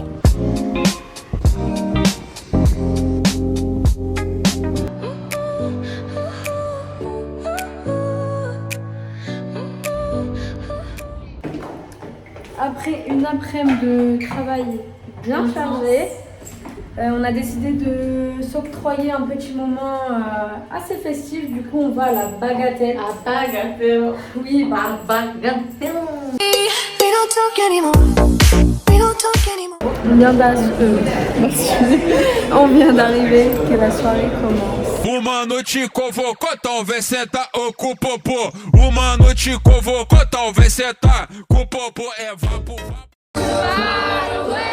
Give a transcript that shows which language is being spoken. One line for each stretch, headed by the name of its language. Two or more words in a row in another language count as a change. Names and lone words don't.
French: Après une après-midi de travail bien chargé, on a décidé de s'octroyer un petit moment assez festif. Du coup, on va à la Bagatelle. À Bagatelle. Oui, À Bagatelle. On vient d'arriver, que la soirée commence.
Portuguese: Uma noite convocou, então vem sentar com o popô. Uma noite convocou, então vem sentar com o popô. É vapo, vapo.